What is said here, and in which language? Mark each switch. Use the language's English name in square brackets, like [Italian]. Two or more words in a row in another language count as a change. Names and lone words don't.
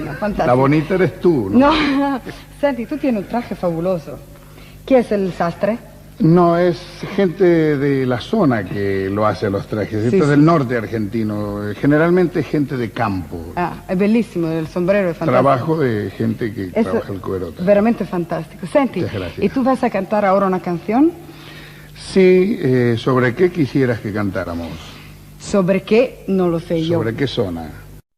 [Spanish] fantástico. La bonita eres tú, ¿no? No, senti, tú tienes un traje fabuloso. ¿Qué es el sastre? No, es gente de la zona que lo hace los trajes. Esto es del norte argentino. Generalmente gente de campo. [Italian] Ah, è bellissimo, il sombrero è fantastico. [Spanish] Trabajo de gente que trabaja el cuero. [Italian] Veramente fantastico. Senti, [Spanish] Muchas gracias. ¿y tú vas a cantar ahora una canción? Sí, ¿sobre qué quisieras que cantáramos? ¿Sobre qué? No lo sé yo. ¿Sobre qué zona?